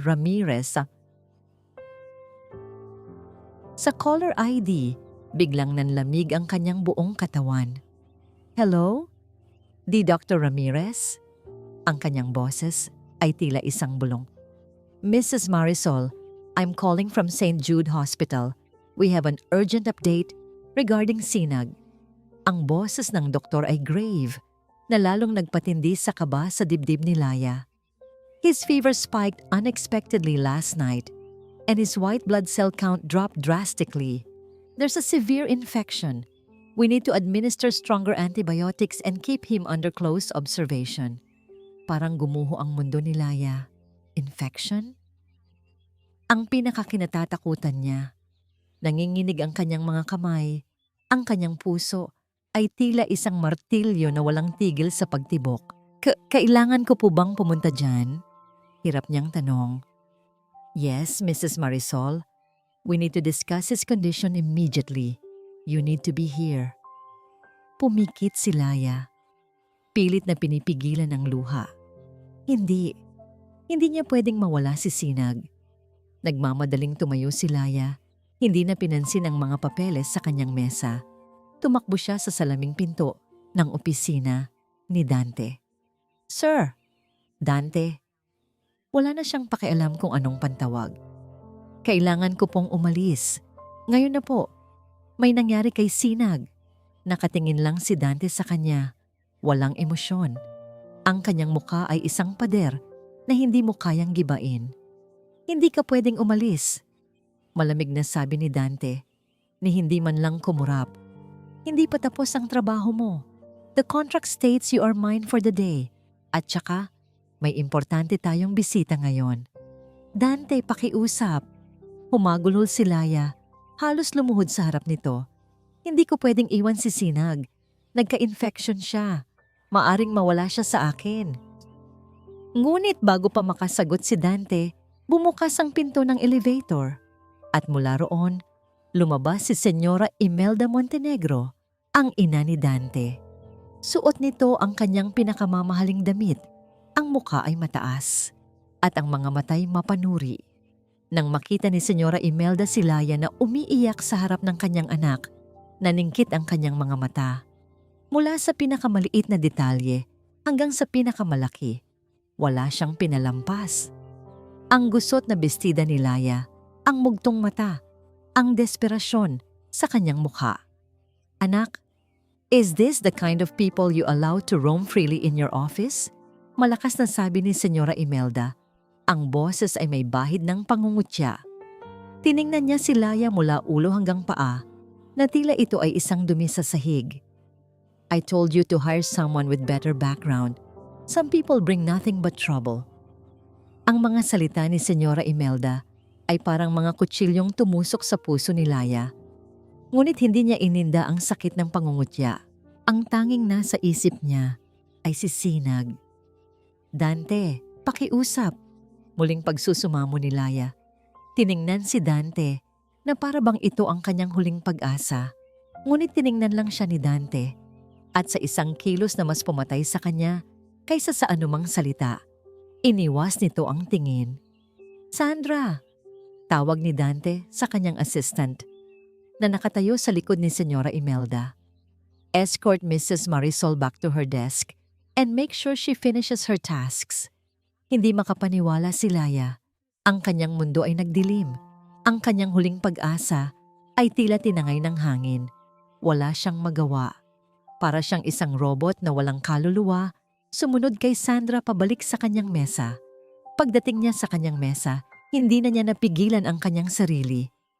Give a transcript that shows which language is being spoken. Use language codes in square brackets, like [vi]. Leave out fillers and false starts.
[tl] Ramirez sa caller ID, biglang nanlamig ang kanyang buong katawan. "Hello? Di Dr. Ramirez?" Ang kanyang boses ay tila isang bulong. [en] "Mrs. Marisol, I'm calling from St. Jude Hospital. We have an urgent update regarding Sinag." [tl] Ang boses ng doktor ay grave, na lalong nagpatindi sa kaba sa dibdib ni Laya. [en] His fever spiked unexpectedly last night, and his white blood cell count dropped drastically. There's a severe infection. We need to administer stronger antibiotics and keep him under close observation. [tl] Parang gumuho ang mundo ni Laya. Infection? Ang pinakakinatatakutan niya. Nanginginig ang kanyang mga kamay, ang kanyang puso ay tila isang martilyo na walang tigil sa pagtibok. Kailangan ko po bang pumunta dyan?" Hirap niyang tanong. [en] "Yes, Mrs. Marisol. We need to discuss his condition immediately. You need to be here." [tl] Pumikit si Laya. Pilit na pinipigilan ang luha. Hindi niya pwedeng mawala si Sinag. Nagmamadaling tumayo si Laya. Hindi na pinansin ang mga papeles sa kanyang mesa. Tumakbo siya sa salaming pinto ng opisina ni Dante. "Sir!" "Dante." Wala na siyang pakialam kung anong pantawag. "Kailangan ko pong umalis. Ngayon na po. May nangyari kay Sinag." Nakatingin lang si Dante sa kanya. Walang emosyon. Ang kanyang mukha ay isang pader na hindi mo kayang gibain. "Hindi ka pwedeng umalis." Malamig na sabi ni Dante, ni hindi man lang kumurap. "Hindi pa tapos ang trabaho mo. [en] The contract states you are mine for the day. [tl] At saka, may importante tayong bisita ngayon." "Dante, pakiusap." Humagulhol si Laya. Halos lumuhod sa harap nito. "Hindi ko pwedeng iwan si Sinag. Nagka-infection siya. Maaring mawala siya sa akin." Ngunit bago pa makasagot si Dante, bumukas ang pinto ng elevator. At mula roon, lumabas si Senyora Imelda Montenegro, ang ina ni Dante. Suot nito ang kanyang pinakamamahaling damit. Ang mukha ay mataas at ang mga matay mapanuri. Nang makita ni Senyora Imelda si Laya na umiiyak sa harap ng kanyang anak, naningkit ang kanyang mga mata. Mula sa pinakamaliit na detalye hanggang sa pinakamalaki, wala siyang pinalampas. Ang gusot na bestida ni Laya, ang mugtong mata, ang desperasyon sa kanyang mukha. [en] "Anak, is this the kind of people you allow to roam freely in your office?" [tl] Malakas na sabi ni Senyora Imelda. Ang boses ay may bahid ng pangungutya. Tiningnan niya si Laya mula ulo hanggang paa na tila ito ay isang dumi sa sahig. [en] I told you to hire someone with better background. Some people bring nothing but trouble. [tl] Ang mga salita ni Senyora Imelda ay parang mga kutsilyong tumusok sa puso ni Laya. Ngunit hindi niya ininda ang sakit ng pangungutya. Ang tanging nasa isip niya ay si Sinag. Dante, pakiusap. Muling pagsusumamo ni Laya. Tiningnan si Dante na para bang ito ang kanyang huling pag-asa. Ngunit tiningnan lang siya ni Dante at sa isang kilos na mas pumatay sa kanya kaysa sa anumang salita. Iniwas nito ang tingin. Sandra! Tawag ni Dante sa kanyang assistant na nakatayo sa likod ni Senyora Imelda. [en] Escort Mrs. Marisol back to her desk and make sure she finishes her tasks. [tl] Hindi makapaniwala si Laya. Ang kanyang mundo ay nagdilim. Ang kanyang huling pag-asa ay tila tinangay ng hangin. Wala siyang magawa. Para siyang isang robot na walang kaluluwa, sumunod kay Sandra pabalik sa kanyang mesa. Pagdating niya sa kanyang mesa, hindi na niya napigilan ang kanyang sarili.